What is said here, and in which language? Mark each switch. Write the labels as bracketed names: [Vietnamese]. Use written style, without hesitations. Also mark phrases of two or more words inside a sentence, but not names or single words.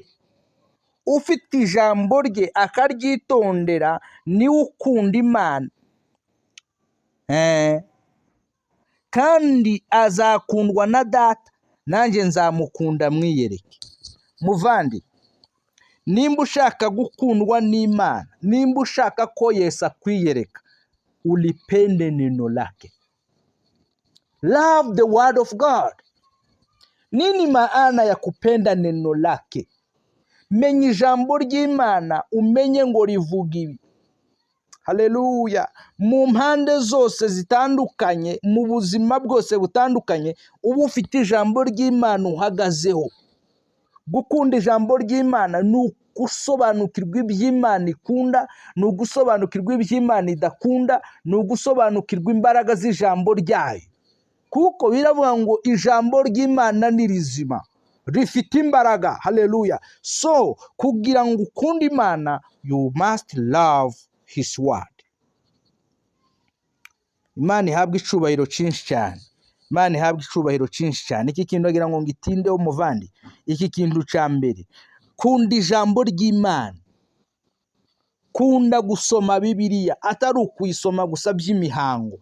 [Kinyarwanda] Ufite ijambo rye akaryitondera niwe ukunda Imana, kandi azakundwa na Data, nanjye nzamukunda. Mwiyereke. Muvandi, nimba ushaka gukundwa n'Imana, nimba ushaka ko Yesu akwiyereka, [Swahili] ulipende neno lake. [English] Love the word of God. [Swahili] Nini maana ya kupenda neno lake? [Kinyarwanda] Menya ijambo ry'Imana, umenye ngo rivuga ibi. Haleluya. Mu mpande zose zitandukanye, mu buzima bwose butandukanye, uba ufite ijambo ry'Imana uhagazeho. Gukunda ijambo ry'Imana ni ugusobanukirwa iby'Imana ikunda, ni ugusobanukirwa iby'Imana idakunda, ni ugusobanukirwa imbaraga z'ijambo ryayo. Kuko biravuga ngo ijambo ry'Imana ni rizima, rifite imbaraga. Haleluya. So kugira ngo ukunde Imana, [English] you must love his word. [Kinyarwanda] Imana ihabwa icubahiro cyinshi cyane. Imana ihabwa icubahiro cyinshi cyane. Iki kintu agira ngo ngitindeho muvandi. Iki kintu cya mbere, kunda ijambo ry'Imana. Kunda gusoma Bibiliya, atari ukuyisoma gusa by'imihango.